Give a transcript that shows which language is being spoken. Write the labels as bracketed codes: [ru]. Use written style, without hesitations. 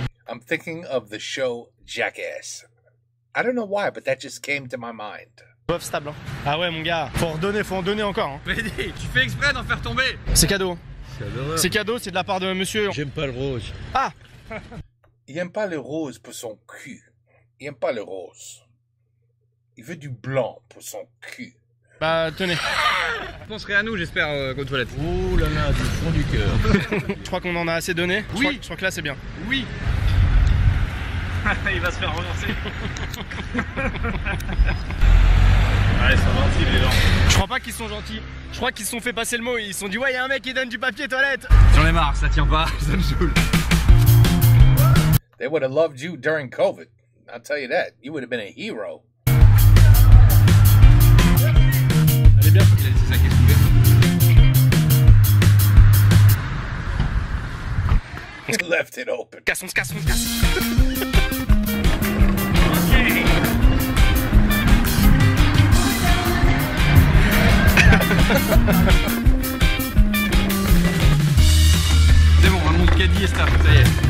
[en] I'm thinking of the show Jackass. I don't know why, but that just came to my mind. [fr] Bof stable. Hein. Ah ouais mon gars, faut en donner encore. Hein. Freddy, tu fais exprès d'en faire tomber. C'est cadeau. C'est cadeau, c'est de la part de monsieur. J'aime pas le rose. Ah. Il aime pas le rose pour son cul. Il aime pas le rose. Il veut du blanc pour son cul. Bah tenez. Vous penserez à nous, j'espère, aux toilettes. Oh là là, du fond du cœur. Je crois qu'on en a assez donné. Oui. Je crois que là c'est bien. Oui. Il va se faire renverser. Ouais, ils sont gentils les gens. Je crois pas qu'ils sont gentils. Je crois qu'ils se sont fait passer le mot. Ils se sont dit ouais, il y a un mec qui donne du papier toilette. J'en ai marre, ça tient pas, ça me saoule. [en] They would have loved you during COVID. I'll tell you that. You would have been a hero. [fr] Elle est bien. Il a laissé ça qui est soulevé. [en] Left it open. [fr] Cassons. C'est bon, un monde caddie et stop, ça y est.